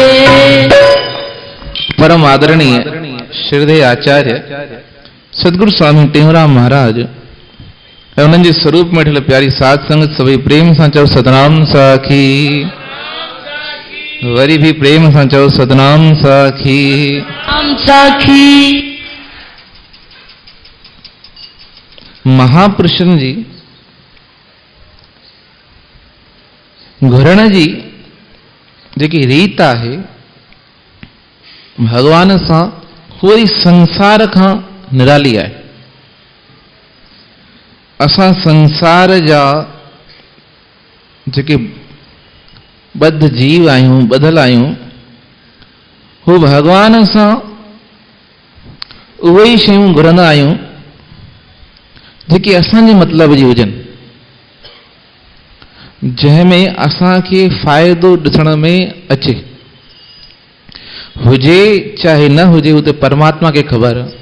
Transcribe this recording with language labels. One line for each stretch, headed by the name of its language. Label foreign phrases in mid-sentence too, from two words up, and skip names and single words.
Sindhi: परम आदरणीय श्रीधे आचार्य सदगुरु स्वामी टेऊंराम महाराज ऐं उन्हनि जे स्वरूप में ठहियल प्यारी साध संगत सभई प्रेम सां चओ सतनाम साखी वरी भी प्रेम सां चओ सतनाम साखी हम साखी। महापुरुषनि जी घुरण जी जेकी रीत आहे भगवान सां पूरी संसार खां निराली आहे। असां संसार जा जेके बद्ध जीव आहियूं ॿधल आहियूं हू भगवान सां उहे ई शयूं घुरंदा आहियूं जेके असांजे मतिलब जी हुजनि जंहिंमें असांखे फ़ाइदो ॾिसण में अचे हुजे चाहे न हुजे उते परमात्मा खे ख़बर।